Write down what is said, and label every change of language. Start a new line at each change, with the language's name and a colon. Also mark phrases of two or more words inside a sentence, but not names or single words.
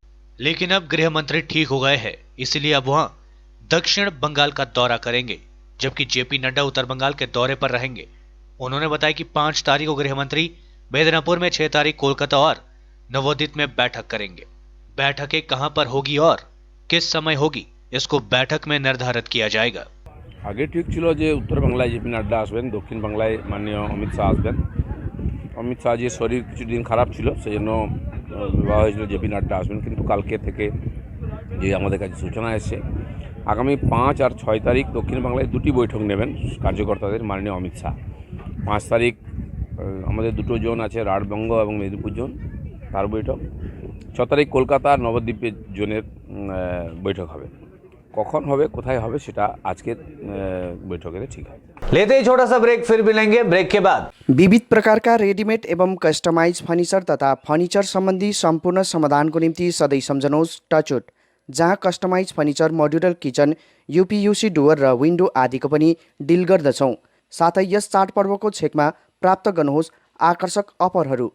Hindi: लेकिन अब गृह मंत्री ठीक हो गए हैं, इसलिए अब वहाँ दक्षिण बंगाल का दौरा करेंगे, जबकि JP नड्डा उत्तर बंगाल के दौरे पर रहेंगे। उन्होंने बताया कि 5 तारीख को गृह मंत्री मेदिनीपुर में, 6 तारीख कोलकाता और नवोदित में बैठक करेंगे। बैठकें कहां पर होगी और किस समय होगी, इसको बैठक में निर्धारित किया जाएगा।
Bangla: আগে ঠিক ছিল যে উত্তর বাংলায় JP নড্ডা আসবেন, দক্ষিণ বাংলায় মাননীয় অমিত শাহ আসবেন। অমিত শাহ জী শরীর কিছুদিন খারাপ ছিল, সেজন্য ভাবা হয়েছিল JP नड्डा আসবেন, কিন্তু কালকে থেকে যে আমাদের কাছে সূচনা এসেছে আগামী 5 আর 6 তারিখ দক্ষিণ বাংলায় দুটি বৈঠক নেবেন কার্যকর্তাদের মাননীয় অমিত শাহ। 5 তারিখ আমাদের দুটো জোন আছে, রাঢ়বঙ্গ এবং মেদিনীপুর জোন, তার বৈঠক। 6 তারিখ কলকাতা নবদ্বীপের জোনের বৈঠক হবে। কখন হবে কোথায় হবে সেটা আজকের বৈঠকে ঠিক হবে।
Hindi: लेते ही छोटा सा ब्रेक, फिर मिलेंगे ब्रेक के बाद।
Nepali: विविध प्रकार का रेडीमेड एवं
English: customize furniture
Nepali: तथा फर्निचर सम्बन्धी सम्पूर्ण समाधानको निम्ति सधैँ सम्झनुहोस् टचवुड, जहाँ
English: customize furniture, modular kitchen,
Nepali: यूपीयूसी डुवर र विन्डो आदिको पनि डिल गर्दछौँ। साथै यस चाडपर्वको छेकमा प्राप्त गर्नुहोस् आकर्षक अफरहरू।